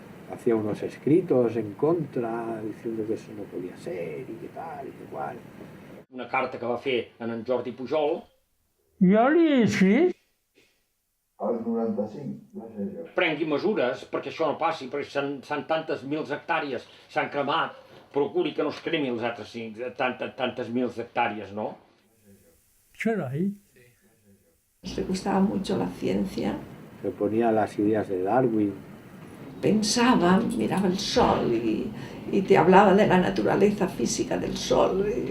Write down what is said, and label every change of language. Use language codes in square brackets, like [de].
[es] Hacía unos escritos en contra, diciendo que eso no podía ser y que tal y que cual. [ca] Una carta que va fer en Jordi Pujol. Jo li he escrit. Als 95, va ser jo. Prengui mesures perquè això no passi, perquè s'han tantes mils hectàrees, s'han cremat, procuri que no es cremi els altres tantes mils hectàrees, no? Carai. [es] Le gustaba mucho la ciencia. Se ponía las ideas de Darwin. Pensaba, miraba el sol y te hablaba de la naturaleza física del sol.